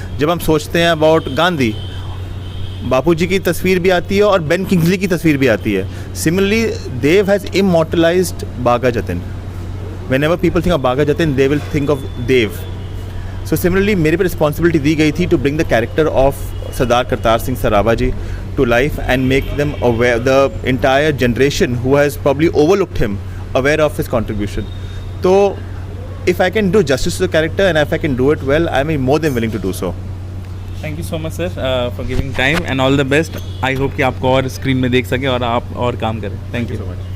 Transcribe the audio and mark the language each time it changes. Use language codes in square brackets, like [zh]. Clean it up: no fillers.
[hi] जब हम सोचते हैं अबाउट गांधी, बापूजी की तस्वीर भी आती है और बेन किंग्सली की तस्वीर भी आती है. [en] Similarly Dev has immortalised Bagha Jatin. Whenever people think of Bagha Jatin, they will think of Dev. So similarly, [hi] मेरे पे रिस्पॉन्सिबिलिटी दी गई थी [en] to bring the character of Sardar Kartar Singh Sarabha ji to life and make them aware, the entire generation who has probably overlooked him, aware of his contribution. So if I can do justice to the character and if I can do it well, I am more than willing to do so. Thank you so much sir for giving time and all the best. I hope [hi] कि आपको और screen में देख सके और आप और काम करें. [en] Thank you so much.